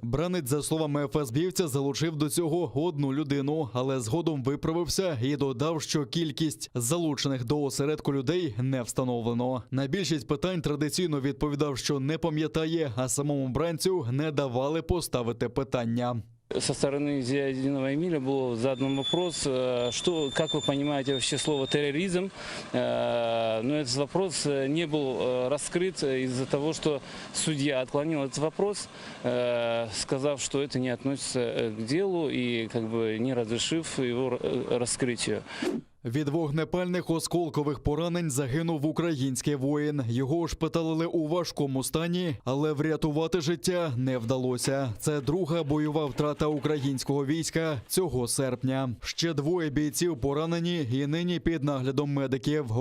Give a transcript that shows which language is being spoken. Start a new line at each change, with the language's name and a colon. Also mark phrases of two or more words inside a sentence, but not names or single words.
Ukrainian: Бранець, за словами ФСБівця, залучив до цього одну людину, але згодом виправився і додав, що кількість залучених до осередку людей не встановлено. На більшість питань традиційно відповідав, що не пам'ятає, а самому бранцю не давали поставити питання.
Russian: Со стороны Зиядинова Эмиля был задан вопрос, как вы понимаете вообще слово терроризм, но этот вопрос не был раскрыт из-за того, что судья отклонил этот вопрос, сказав, что это не относится к делу и не разрешив его раскрытию.
Ukrainian: Від вогнепальних осколкових поранень загинув український воїн. Його шпиталили у важкому стані, але врятувати життя не вдалося. Це друга бойова втрата українського війська цього серпня. Ще двоє бійців поранені і нині під наглядом медиків.